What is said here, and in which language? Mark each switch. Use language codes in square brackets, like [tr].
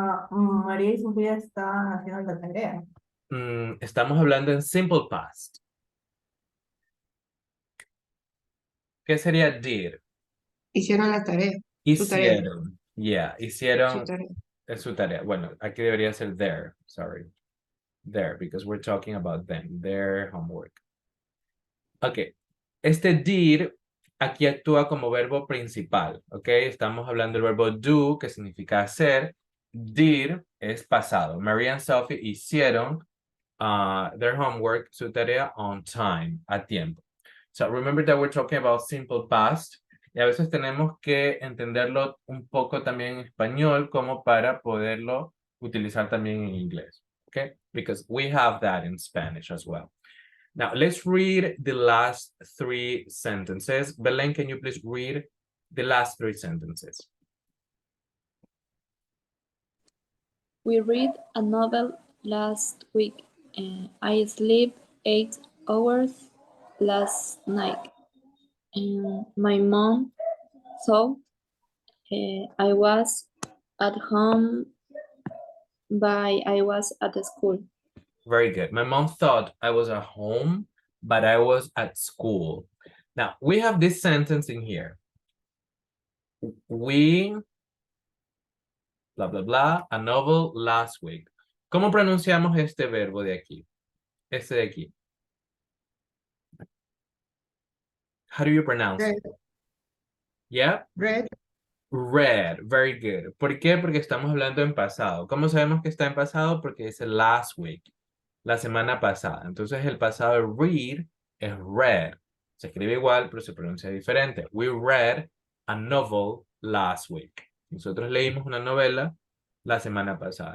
[es] María y Sofía estaban haciendo la tarea. Estamos hablando en simple past. ¿Qué sería did? Hicieron la tarea. Su tarea. Hicieron. Yeah, hicieron Su tarea. su tarea. Bueno, aquí debería ser their, sorry. [en] Their, because we're talking about them, their homework. [es] Ok, este did aquí actúa como verbo principal, ok? Estamos hablando del verbo do, que significa hacer. Did es pasado. Maria and Sophie hicieron [en] their homework, [es] su tarea, [en] on time, [es] a tiempo. [en] So remember that we're talking about simple past. [es] Y a veces tenemos que entenderlo un poco también en español como para poderlo utilizar también en inglés. [en] Okay? Because we have that in Spanish as well. Now, let's read the last 3 sentences. Belén, can you please read the last 3 sentences? We read a novel last week. I slept 8 hours last night. And my mom thought I was at home, but I was at school. Very good. My mom thought I was at home, but I was at school. Now, we have this sentence in here. We, blah, blah, blah, a novel last week. [es] ¿Cómo pronunciamos este verbo de aquí? Este de aquí. [en] How do you pronounce it? Read. Yeah? Read. Read. Very good. [es] ¿Por qué? Porque estamos hablando en pasado. ¿Cómo sabemos que está en pasado? Porque dice [en] last week. [es] La semana pasada. Entonces el pasado read es read. Se escribe igual, pero se pronuncia diferente. [en] We read a novel last week. [es] Nosotros leímos una novela la semana pasada.